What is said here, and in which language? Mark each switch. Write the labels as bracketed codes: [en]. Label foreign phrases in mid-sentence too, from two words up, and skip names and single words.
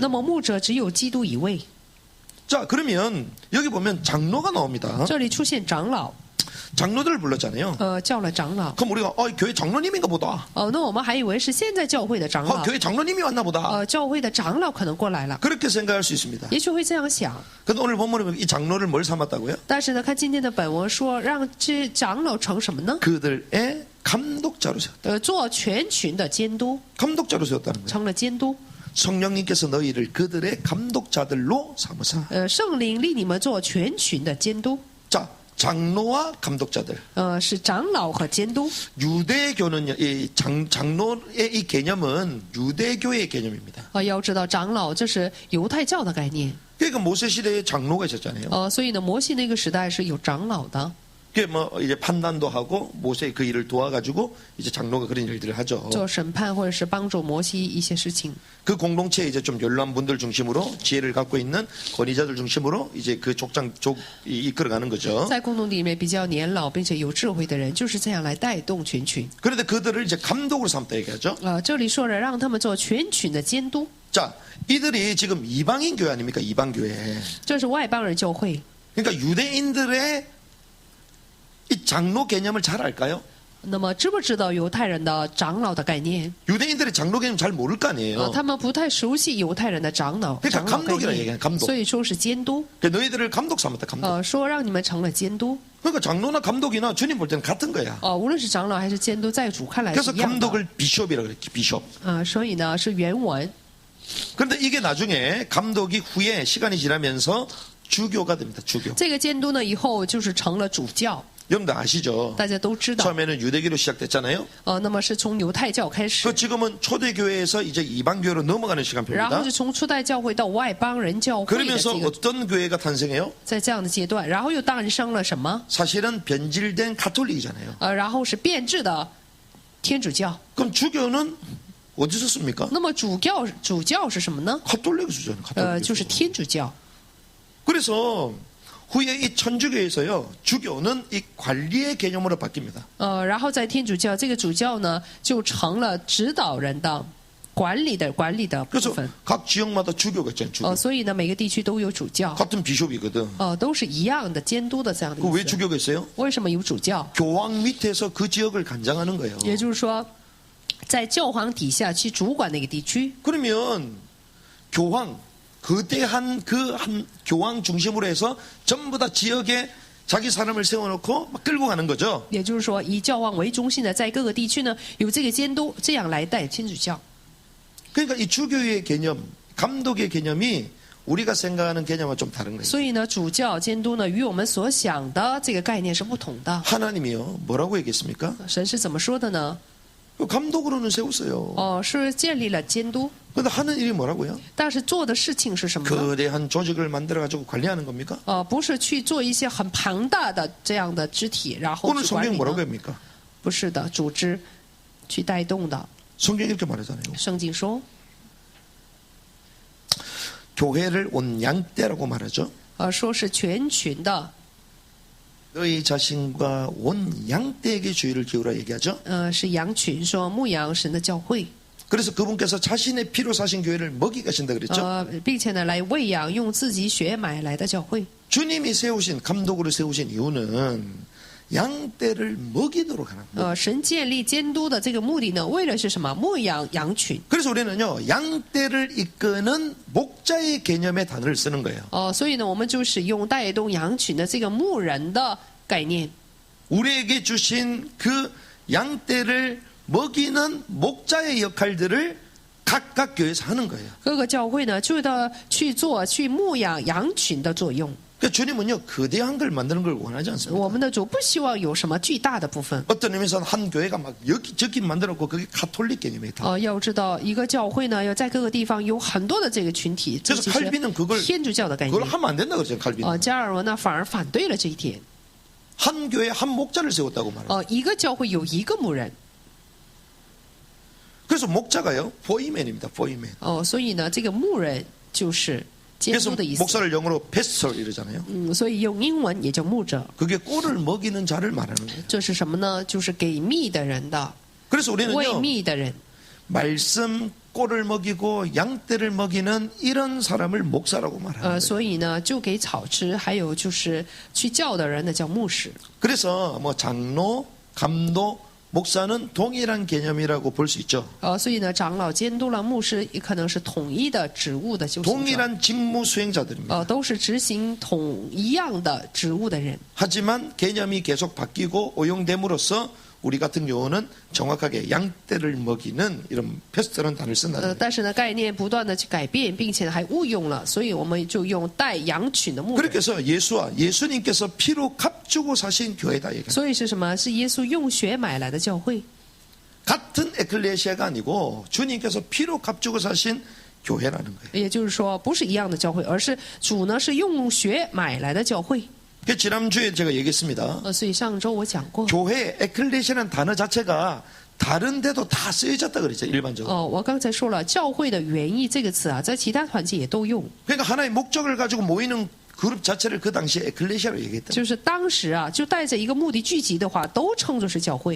[zh] 那么牧者只有基督一位。 [ko] 자, 그러면 여기 보면 장로가 나옵니다. [zh] 这里出现长老， [ko] 장로들을 불렀잖아요. [zh] 叫了长老。 [ko] 그럼 우리가 교회 장로님인가 보다. [zh] 那我们还以为是现在教会的长老。 [ko] 교회 장로님이 왔나 보다. [zh] 教会的长老可能过来了， [ko] 그렇게 생각할 수 있습니다. [zh] 也许会这样想。 [ko] 근데 오늘 본문에 보면 이 장로를 뭘 삼았다고요? [zh] 但是呢，看今天的本文说，让这长老成什么呢？ [ko] 그들의 감독자로 세웠다. [zh] 做全群的监督， [ko] 감독자로 세웠다는 거예요. [zh] 成了监督。 [ko] 성령님께서 너희를 그들의 감독자들로 삼으사. [zh] 圣灵立你们做全群的监督。 [ko] 자, 장로와 감독자들. [zh] 是长老和监督。 [ko] 유대교는요, 이 장로의 이 개념은 유대교의 개념입니다. [zh] 要知道长老这是犹太教的概念。 [ko] 그러니까 모세 시대에 장로가 있었잖아요. [zh] 所以呢，摩西那个时代是有长老的。 [ko] 그게 뭐 이제 판단도 하고 모세의 그 일을 도와가지고 이제 장로가 그런 일들을 하죠. [zh] 做审判或者是帮助摩西一些事情。 [ko] 그 공동체에 이제 좀 연로한 분들 중심으로 지혜를 갖고 있는 권위자들 중심으로 이제 그 이끌어가는 거죠. [zh] 在共同体里面比较年老并且有智慧的人，就是这样来带动全群。 [ko] 그런데 그들을 이제 감독으로 삼다 얘기하죠. [zh] 这里说了让他们做全群的监督。 [ko] 자, 이들이 지금 이방인 교회 아닙니까? 이방 교회. [zh] 这是外邦人教会。 [ko] 그러니까 유대인들의 이 장로 개념을 잘 알까요? [zh] 那么知不知道犹太人的长老的概念？ [ko] 유대인들의 장로 개념 잘 모를 거 아니에요. [zh] 他们不太熟悉犹太人的长老 [ko] 그러니까 [zh] 长老概 [ko] 감독이라 [zh] 念 [ko] 얘기해요. 감독. [zh] 所以说是监督。 [ko] 그러니까 너희들을 감독 삼았다. 감독. [zh] 说让你们成了监督。 [ko] 그러니까 장로나 감독이나 주님 볼 때는 같은 거야. [zh] 无论是长老还是监督，在主看来是 [ko] 그래서 [zh] 一样的。 [ko] 감독을 비숍이라 그래. 비숍. [zh] 所以呢是原文。 [ko] 그런데 이게 나중에 감독이 후에 시간이 지나면서 주교가 됩니다. 주교. [zh] 这个监督呢以后就是成了主教。 [ko] 여러분들 아시죠? [zh] 大家都知道。 [ko] 처음에는 유대교로 시작됐잖아요. [zh] 那么是从犹太教开始。 [ko] 그 지금은 초대교회에서 이제 이방교회로 넘어가는 [zh] 然 [ko] 시간표입니다. [zh] 后是从初代教会到外邦人教会的 [ko] 그러면서 [zh] 这个， [ko] 어떤 교회가 탄생해요? [zh] 在这样的阶段，然后又诞生了什么？ [ko] 사실은 변질된 가톨릭이잖아요. [zh] 然后是变质的天主教。 [ko] 그럼 주교는 어디서 씁니까? [zh] 那么主教是什么呢？ [ko] 가톨릭 수잖아요. [zh] 就是 [ko] 가톨릭. [zh] 天主教。 [ko] 그래서 후에 이 천주교에서요, 주교는 이 관리의 개념으로 바뀝니다. [zh] 然后在天主教这个主教呢，就成了指导人的、管理的部 [ko] 그래서 [zh] 分。 [ko] 각 지역마다 주교가 있잖아요. 주교. [zh] 所以呢，每个地区都有主教。 [ko] 같은 비숍이거든. [zh] 都是一样的监督的这样的 [ko] 그 [zh] 意 [ko] 왜 [zh] 思。 [ko] 주교가 있어요? [zh] 为什么有主教？ [ko] 교황 밑에서 그 지역을 관장하는 거예요. [zh] 也就是说，在教皇底下去主管那个地区。 [ko] 그러면 교황 거대한 그 한 교황 중심으로 해서 전부 다 지역에 자기 사람을 세워놓고 막 끌고 가는 거죠. [zh] 也就是说，以教皇为中心的，在各个地区呢有这个监督，这样来带天主教。 [ko] 그러니까 이 주교의 개념, 감독의 개념이 우리가 생각하는 개념과 좀 다른 거예요. [zh] 所以呢，主教监督呢，与我们所想的这个概念是不同的。 [ko] 하나님이요 뭐라고 얘기했습니까? [zh] 神是怎么说的呢？ [ko] 감독으로는 세웠어요. [zh] 是建立了监督， [ko] 근데 하는 일이 뭐라고요? [zh] 但是做的事情是什么呢？ [ko] 거대한 조직을 만들어 가지고 관리하는 겁니까? [zh] 不是去做一些很庞大的这样的肢体，然后 [ko] 오늘 [zh] 去管 [ko] 성경 [zh] 理 [ko] 뭐라고 [zh] 呢？ [ko] 합니까? [zh] 不是的，组织去带动的。 [ko] 성경이 이렇게 말하잖아요. [zh] 圣经说， [ko] 교회를 온 양떼라고 말하죠. [zh] 说是全群的， [ko] 너희 자신과 온 양떼에게 주의를 기울여 얘기하죠. [zh] 是羊群，说牧羊神的教会， [ko] 그래서 그분께서 자신의 피로 사신 교회를 먹이 가신다 그랬죠. [zh] 并且呢来喂养用自己血买来的教会。 [ko] 주님이 세우신 감독으로 세우신 이유는 양떼를 먹이도록 하는 거예요. [zh] 神建立监督的这个目的呢，为了是什么？牧养羊群。 [ko] 그래서 우리는요 양떼를 이끄는 목자의 개념의 단어를 쓰는 거예요. [zh] 所以呢，我们就使用带动羊群的这个牧人的概念。 [ko] 우리에게 주신 그 양떼를 먹이는 목자의 역할들을 각각 교회에서 하는 거예요. [zh] 各个教会呢，就要去做去牧养羊群的作用。 [ko] 그러니까 주님은요 거대한 걸 만드는 걸 원하지 않습니다. [zh] 我们的主不希望有什么巨大的部分。 [ko] 어떤 의미에서는 한 교회가 막 여기저기 만들었고 그게 가톨릭 개념이다. [zh] 要知道一个教会呢，要在各个地方有很多的这个群体，这 [ko] 그래서 [zh] 其实 [ko] 칼빈은 그걸 [zh] 天主教的概 [ko] 그걸 [zh] 念。 [ko] 하면 안 된다 그러죠. 칼빈은 [zh] 加尔文呢反而反对了这一点。 [ko] 한 교회 한 목자를 세웠다고 말해요. [zh] 一个教会有一个牧人。 [ko] 그래서 목자가요 포이맨입니다. 포이맨. [zh] 所以呢，这个牧人就是监 [ko] 그래서 [zh] 督的意思。 [ko] 목사를 영어로 패스터 이러잖아요. [zh] 所以用英文也叫牧者。 [ko] 그게 꼴을 먹이는 자를 말하는 거예요. [zh] 这是什么呢？就是给蜜的人的， [ko] 그래서 [zh] 喂 [ko] 우리는요 [zh] 蜜的人。 [ko] 말씀 꼴을 먹이고 양떼를 먹이는 이런 사람을 목사라고 말하는 거예요. [zh] 所以呢，就给草吃，还有就是去教的人呢，叫牧师。 [ko] 그래서 뭐 장로, 감독, 목사는 동일한 개념이라고 볼 수 있죠. [zh] 所以呢，长老、监督了，牧师也可能是统一的职务的修行者， [ko] 동일한 직무 수행자들입니다. [zh] 都是执行一样的职务的人。 [ko] 하지만 개념이 계속 바뀌고 오용됨으로써 우리 같은 경우는 정확하게 양떼를 먹이는 이런 패스트라는 단어를 쓴다는 거예요. [zh] 但是呢，概念不断的去改变，并且还误用了，所以我们就用带羊群的牧人。 [ko] 그렇게 해서 예수님께서 피로 값주고 사신 교회다 얘기합니다. [zh] 所以是什么？是耶稣用血买来的教会。 [ko] 같은 에클레시아가 아니고 주님께서 피로 값주고 사신 교회라는 거예요. [zh] 也就是说，不是一样的教会，而是主呢是用血买来的教会。 [ko] 그 지난주에 제가 얘기했습니다. [zh] 所以上周我讲过。 [ko] 교회 에클레시아라는 단어 자체가 다른 데도 다 쓰여졌다 그랬죠. 일반적으로. [zh] 我刚才说了，教会的原意这个词啊，在其他团体也都用， [ko] 그러니까 하나의 목적을 가지고 모이는 그룹 자체를 그 당시에 에클레시아로 얘기했다. [zh] 就是当时啊，就带着一个目的聚集的话，都称作是教会。